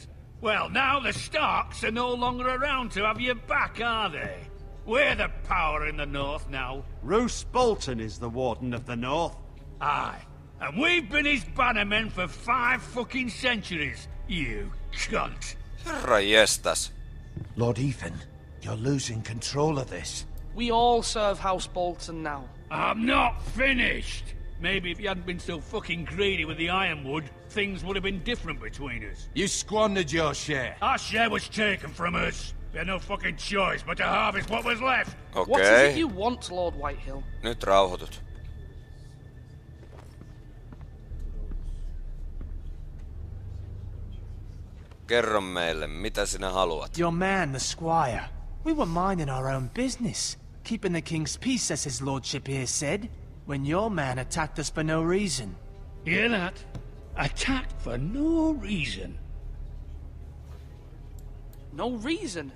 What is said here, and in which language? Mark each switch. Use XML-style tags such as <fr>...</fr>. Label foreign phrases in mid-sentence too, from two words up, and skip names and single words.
<en>Well, now the Starks are no longer around to have your back, are they? We're the power in the north now. Roose Bolton is the Warden of the North. Aye. And we've been his bannermen for 5 fucking centuries, you cunt.</en> <fi>Herra jestas.</fi> <en>Lord Ethan, you're losing control of this. We all serve House Bolton now. I'm not finished. Maybe if you hadn't been so fucking greedy with the ironwood, things would have been different between us. You squandered your share. Our share was taken from us. We had no fucking choice but to harvest what was left. Okay. What is it you want, Lord Whitehill?</en> <fi>Nyt rauhoitut. Kerro meille, mitä sinä haluat?</fi> <en>Your man, the squire. We were minding our own business. Keeping the king's peace, as his lordship here said. When your man attacked us for no reason. Hear that? Attacked for no reason. No reason?</en>